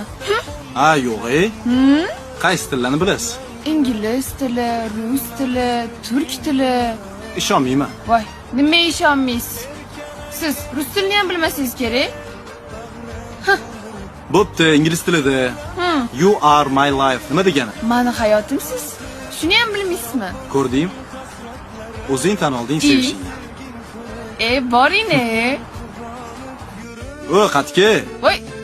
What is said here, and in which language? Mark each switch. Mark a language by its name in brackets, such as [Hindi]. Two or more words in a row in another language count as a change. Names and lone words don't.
[Uzbek] Ha, yo'q, Qaysi tillarni bilasiz? Ingliz tili, rus tili, turk tili. Ishonmayman. Voy, nima ishonmaysiz? Siz rus tilini ham bilmasangiz kerak. Bo'pti, ingliz tilida. [English] You are my life. [Uzbek] Nima degani? Meni hayotimsiz. Shuni ham bilmaysizmi? Ko'rding? O'zing tan olding sevishingni. Boring-e. O, qatga. Voy,